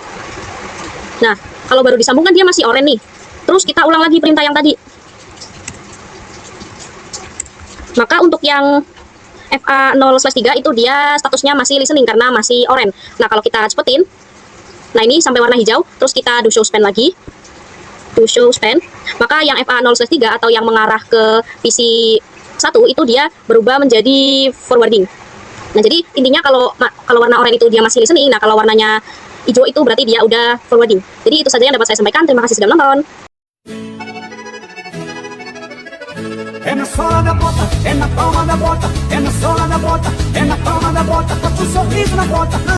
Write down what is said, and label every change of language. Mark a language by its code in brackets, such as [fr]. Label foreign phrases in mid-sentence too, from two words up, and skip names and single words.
[id] Nah, kalau baru disambungkan dia masih oranye nih. Terus kita ulang lagi perintah yang tadi. Maka untuk yang FA0/3 itu dia statusnya masih listening karena masih orange. Nah, kalau kita cepetin, nah ini sampai warna hijau, terus kita [en] do show span [id] lagi, [en] do show span, [id] maka yang FA0/3 atau yang mengarah ke PC 1 itu dia berubah menjadi forwarding. Nah, jadi intinya kalau warna oranye itu dia masih listening, nah kalau warnanya hijau itu berarti dia udah forwarding. Jadi itu saja yang dapat saya sampaikan. Terima kasih sudah menonton. [pt] É na sola da bota, é na palma da bota, é na sola da bota, é na palma da bota, bota um sorriso na bota.